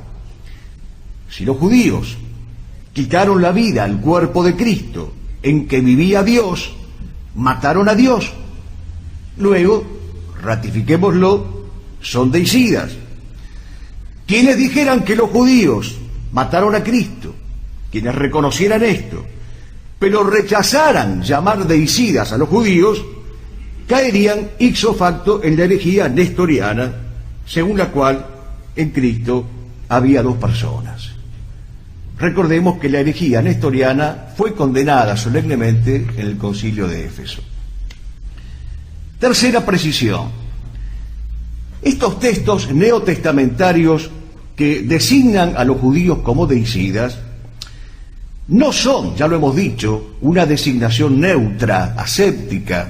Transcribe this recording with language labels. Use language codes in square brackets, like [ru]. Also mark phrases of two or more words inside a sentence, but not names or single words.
[es] Si los judíos quitaron la vida al cuerpo de Cristo en que vivía Dios, mataron a Dios. Luego, ratifiquémoslo, son deicidas. Quienes dijeran que los judíos mataron a Cristo, quienes reconocieran esto, pero rechazaran llamar deicidas a los judíos, caerían [la] ipso facto [es] en la herejía nestoriana, según la cual en Cristo había dos personas. Recordemos que la herejía nestoriana fue condenada solemnemente en el Concilio de Éfeso. Tercera precisión. Estos textos neotestamentarios que designan a los judíos como deicidas no son, ya lo hemos dicho, una designación neutra, aséptica.